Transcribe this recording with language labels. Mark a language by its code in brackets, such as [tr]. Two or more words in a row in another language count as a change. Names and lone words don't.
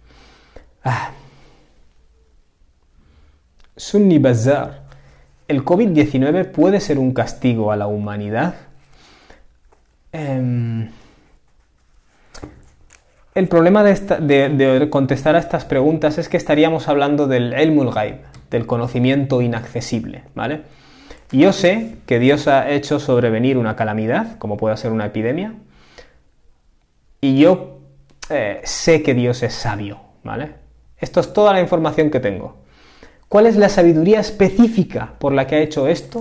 [es] Sunni Bazzar. ¿El COVID-19 puede ser un castigo a la humanidad? El problema de contestar a estas preguntas es que estaríamos hablando del [ar] علم الغيب, [es] del conocimiento inaccesible, ¿vale? Yo sé que Dios ha hecho sobrevenir una calamidad, como puede ser una epidemia, y yo sé que Dios es sabio, ¿vale? Esto es toda la información que tengo. ¿Cuál es la sabiduría específica por la que ha hecho esto?